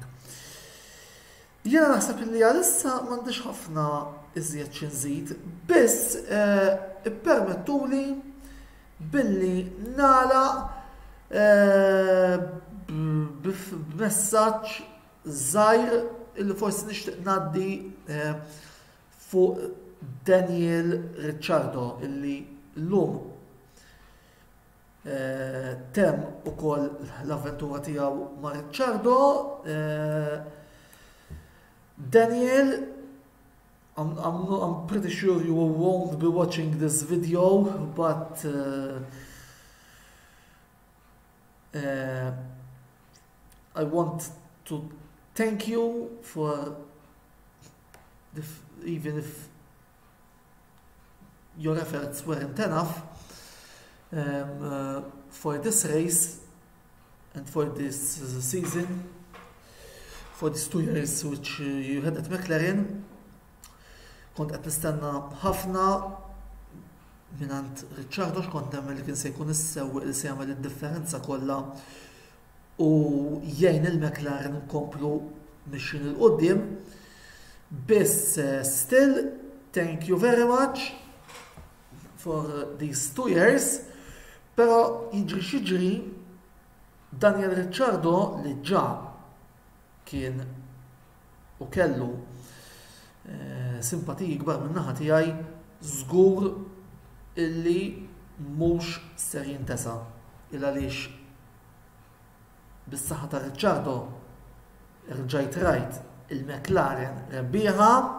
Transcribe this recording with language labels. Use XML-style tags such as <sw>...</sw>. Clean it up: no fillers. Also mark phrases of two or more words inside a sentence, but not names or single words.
<mt>Jiena naħseb li għalissa m'għandix ħafna iżjed xi nżid, biss ippermettuli billi nagħlaq b'messaġġ żgħir illi forsi nixtieq ngħaddi fuq Daniel Ricciardo illi llum tem ukoll l-avventura tiegħu ma' Ricciardo. Daniel,</mt> <en>I'm pretty sure you won't be watching this video, but I want to thank you for even if your efforts weren't enough for this race and for this season, for these 2 years which you had at McLaren.</en> <mt>Kont qed nistenna ħafna minant Ricciardo, x'kont nemmen li kien se jkun is-sewwieq li se jagħmel id-differenza kollha u jgħin il-McLaren inkomplu mixin il-qudiem.</mt> <en>Biss still, thank you very much for these 2 years,</en> <mt>però jiġri xiġri Daniel Ricciardo li ġa kien u kellu simpatiji kbar min-naħa tiegħi żgur illi mhux ser jintesa' il għaliex bis-saħħa ta' Ricciardo rġajt rajt il-McLaren rebbieħa</mt>